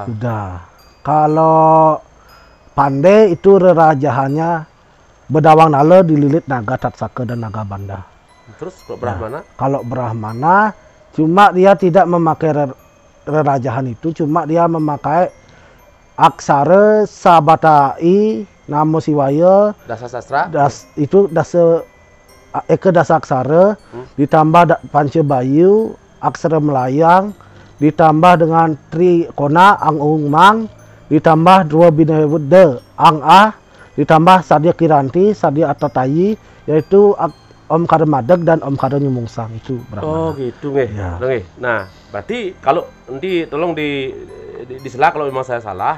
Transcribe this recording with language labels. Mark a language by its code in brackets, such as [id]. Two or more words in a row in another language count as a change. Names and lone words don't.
[id] Kalau Pande itu rerajahannya Bedawang Nala dililit naga Tatsaka dan naga Banda. Terus Brahmana? Kalau Brahmana cuma dia tidak memakai rerajahan itu, cuma dia memakai aksara Sabatai, Namo Siwaya, Dasa sastra? Itu Eka Dasa Aksara, ditambah Panca Bayu, aksara Melayang, ditambah dengan Tri Kona, Ang Ung Mang, ditambah dua Binawuda, Ang Ah, ditambah Sadya Kiranti, Sadya Atatayi, yaitu Om Karemadeg dan Om Kare Nyumungsang. Itu Brahmana. Oh gitu nggih. Ya. Nah, berarti kalau nanti tolong disela kalau memang saya salah.